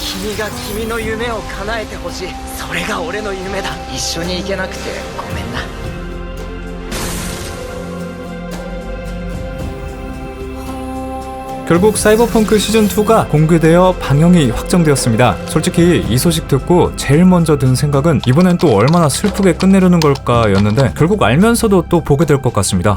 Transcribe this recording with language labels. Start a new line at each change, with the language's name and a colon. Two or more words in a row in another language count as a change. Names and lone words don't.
Japanese: 君が君の夢を叶えてほしい。それが俺の夢だ。一緒に行けなくてごめんな。
Korean: 결국 사이버펑크 시즌2가 공개되어 방영이 확정되었습니다. 솔직히 이 소식 듣고 제일 먼저 든 생각은 이번엔 또 얼마나 슬프게 끝내려는 걸까 였는데 결국 알면서도 또 보게 될 것 같습니다.